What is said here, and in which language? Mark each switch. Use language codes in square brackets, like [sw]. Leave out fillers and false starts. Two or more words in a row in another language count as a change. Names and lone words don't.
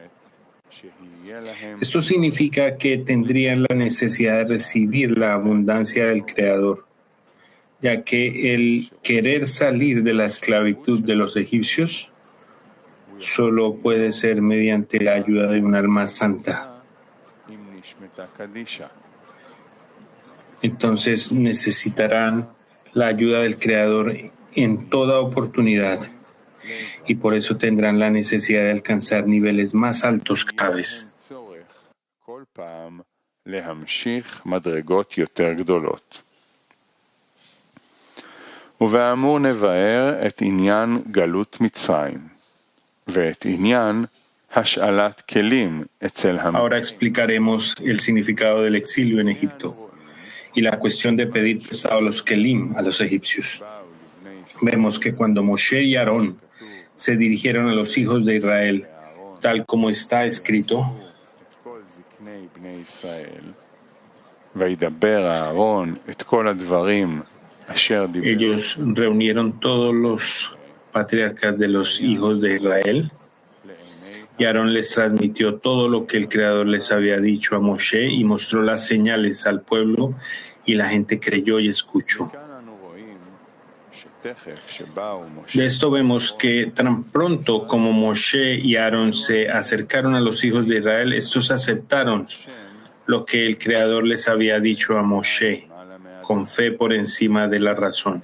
[es] Esto significa que tendrían la necesidad de recibir la abundancia del Creador, ya que el querer salir de la esclavitud de los egipcios solo puede ser mediante la ayuda de un alma santa. Entonces necesitarán la ayuda del Creador en toda oportunidad, y por eso tendrán la necesidad de alcanzar niveles más altos cada vez. [he] ובאמור נבאר את עניין גלות מצרים ואת עניין השאלת כלים אצל [es] Ahora explicaremos el significado del exilio en Egipto y la cuestión de pedir prestado a los kelim, a los egipcios. Vemos que cuando Moshe y Aarón se dirigieron a los hijos de Israel, tal como está escrito, [he] וידבר אהרון את כל הדברים אשר דיבר. [es] ellos reunieron todos los patriarcas de los hijos de Israel, y Aarón les transmitió todo lo que el Creador les había dicho a Moshe y mostró las señales al pueblo, y la gente creyó y escuchó. De esto vemos que tan pronto como Moshe y Aarón se acercaron a los hijos de Israel, estos aceptaron lo que el Creador les había dicho a Moshe, con fe por encima de la razón.